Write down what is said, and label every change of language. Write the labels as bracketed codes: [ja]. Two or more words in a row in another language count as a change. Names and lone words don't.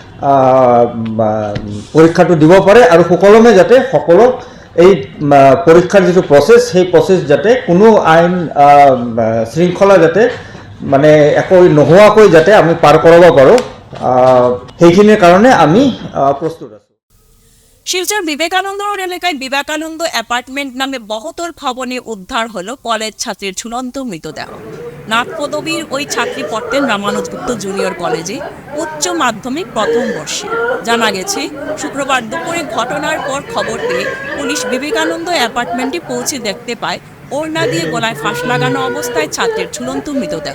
[as] পৰীক্ষাটো দিব পাৰে আৰু সুকলমে যাতে সকলো এই পৰীক্ষাৰ যিটো প্ৰচেছ সেই প্ৰচেছ যাতে কোনো আইন শৃংখলা যাতে মানে একো নোহোৱাকৈ যাতে আমি পাৰ কৰাব পাৰোঁ, সেইখিনিৰ কাৰণে আমি প্ৰস্তুত আছোঁ। [bn] শিলচর বিবেকানন্দ রোড এলাকায় বিবেকানন্দ অ্যাপার্টমেন্ট নামে বহুতল ভবনে উদ্ধার হলো কলেজ ছাত্রীর ঝুলন্ত মৃতদেহ। নাথ পদবীর ওই ছাত্রী পড়তেন রামানুজ গুপ্ত জুনিয়র কলেজে উচ্চ মাধ্যমিক প্রথম বর্ষে। জানা গেছে শুক্রবার দুপুরে ঘটনার পর খবর পেয়ে পুলিশ বিবেকানন্দ অ্যাপার্টমেন্টে পৌঁছে দেখতে পায় ওড়না দিয়ে গলায় ফাঁস লাগানো অবস্থায় ছাত্রের ঝুলন্ত মৃতদেহ।